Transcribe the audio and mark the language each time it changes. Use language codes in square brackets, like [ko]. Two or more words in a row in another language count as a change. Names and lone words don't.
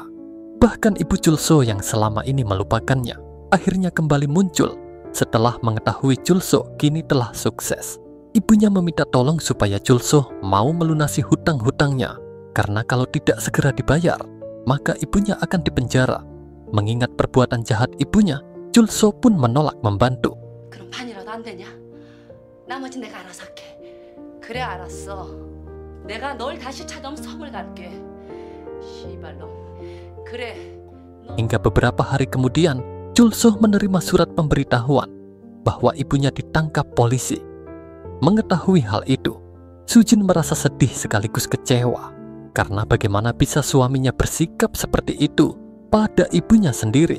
[id] Bahkan ibu Julso yang selama ini melupakannya, akhirnya kembali muncul setelah mengetahui Julso kini telah sukses. Ibunya meminta tolong supaya Julso mau melunasi hutang-hutangnya, karena kalau tidak segera dibayar, maka ibunya akan dipenjara. Mengingat perbuatan jahat ibunya, Julso pun menolak membantu. [ko] 그럼 반이라도 안 되냐? 나머지 내가 알아서 할게. 그래 알았어. 내가 널 다시 찾아오면 선물 갈게. 시발놈. 그래. [id] Hingga beberapa hari kemudian, Julso menerima surat pemberitahuan bahwa ibunya ditangkap polisi. Mengetahui hal itu, Sujin merasa sedih sekaligus kecewa. Karena bagaimana bisa suaminya bersikap seperti itu pada ibunya sendiri.